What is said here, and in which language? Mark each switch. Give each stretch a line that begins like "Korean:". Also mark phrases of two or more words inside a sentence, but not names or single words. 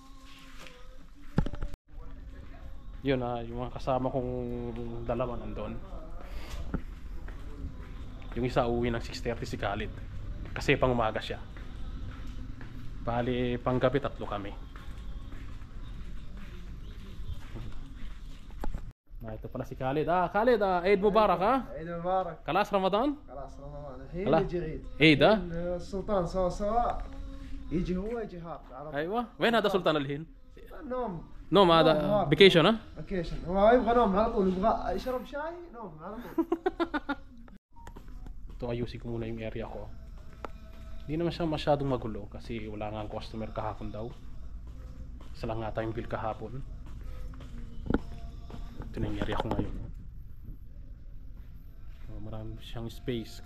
Filipino: Yun, yung mga kasama kong dalawa nandun. Yung isa uwi ng 6:30 si Khalid kasi pang umaga siya. Bali pang gabi 3 kami. ito pala si Khalid. Khalid,
Arabic: عيد مبارك عيد مبارك. خلاص رمضان. خلاص رمضان الحين خلاص. يجي عيد. عيد السلطان سوا سوا يجي هو يجي هاب. ايوه، وين هذا سلطان الحين؟ نوم. نوم هذا فيكيشن فيكيشن. هو يبغى نوم على طول، يبغى يشرب شاي نوم على طول.
Filipino: Ito, ayusin ko muna yung area ko. Hindi naman siya masyadong magulo kasi wala nga ang customer kahapon daw. Isa lang nga tayong bill kahapon. Ito na yung area ko ngayon. Marami siyang space.